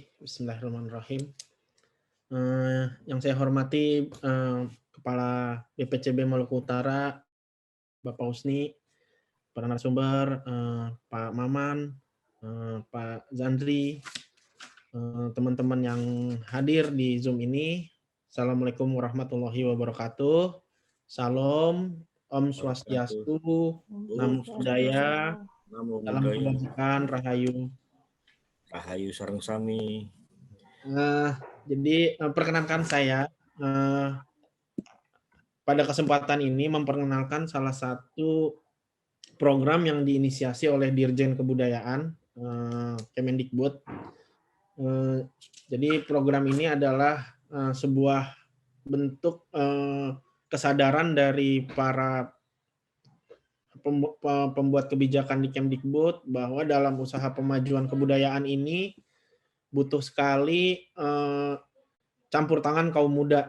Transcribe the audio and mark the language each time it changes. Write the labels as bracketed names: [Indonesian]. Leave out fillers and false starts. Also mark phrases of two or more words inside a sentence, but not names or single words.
[Indonesian] Bismillahirrahmanirrahim. Yang saya hormati Kepala BPCB Maluku Utara, Bapak Husni, para narasumber, Pak Maman, Pak Zandri, teman-teman yang hadir di Zoom ini. [Arabic] السلام عليكم ورحمة الله وبركاته. [Indonesian] Salam, [Balinese] Om Swastiastu, [Pali] Namo Buddhaya, [Indonesian] Salam Kebajikan, Rahayu. [Javanese] Rahayu sareng sami. [Indonesian] Jadi perkenankan saya pada kesempatan ini memperkenalkan salah satu program yang diinisiasi oleh Dirjen Kebudayaan Kemendikbud. Jadi program ini adalah sebuah bentuk kesadaran dari para pembuat kebijakan di Kemdikbud bahwa dalam usaha pemajuan kebudayaan ini butuh sekali campur tangan kaum muda.